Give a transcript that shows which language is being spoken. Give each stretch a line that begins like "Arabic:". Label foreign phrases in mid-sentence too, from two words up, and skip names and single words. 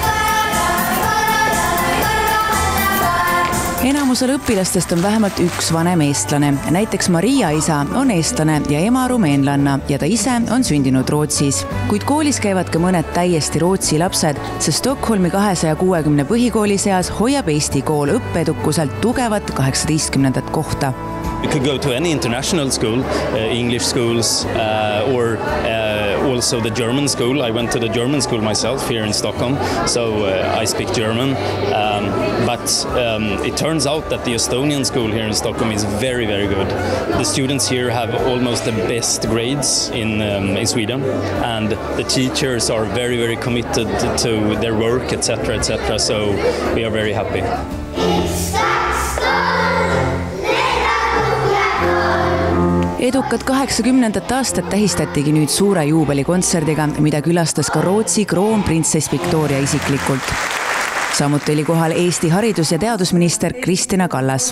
Estonian: Enamusel õpilastest on vähemalt üks vanem eestlane. Näiteks Maria isa on eestlane ja ema rumeenlanna ja ta ise on sündinud Rootsis. Kuid koolis käivad ka mõned täiesti Rootsi lapsed, sest Stockholmi 260 põhikooli seas hoiab Eesti kool õppeedukuselt tugevat 18. kohta.
English: You could go to any international school, English schools or also the German school. I went to the German school myself here in Stockholm, so I speak German. But it turns out that the Estonian school here in Stockholm is very, very good. The students here have almost the best grades in Sweden, and the teachers are very, very committed to their work, etc., etc. So we are very happy.
Estonian: Edukat 80. aastat tähistatigi nüüd suure juubelikontserdiga, mida külastas ka Rootsi kroonprintsess Victoria isiklikult. Samuti oli kohal Eesti haridus- ja teadusminister Kristina Kallas.